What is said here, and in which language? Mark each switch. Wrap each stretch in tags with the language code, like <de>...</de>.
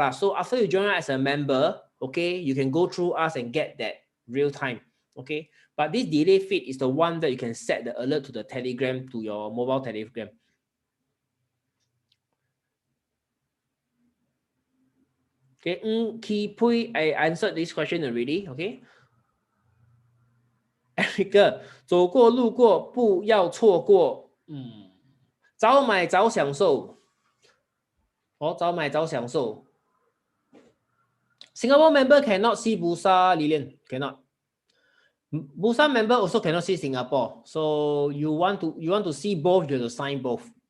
<en>So after you join us as a member, okay, you can go through us and get that real-time, okay. But this delay feed is the one that you can set the alert to the Telegram, to your mobile Telegram. Okay, Kipui, I answered this question already, okay.</en> <zh>Erica, 走过路过不要错过，早买早享受。早买早享受。</zh> <en>Singapore member cannot see Bursa, Lilian, cannot. Bursa member also cannot see Singapore. So you want to see both, you have to sign both.</en>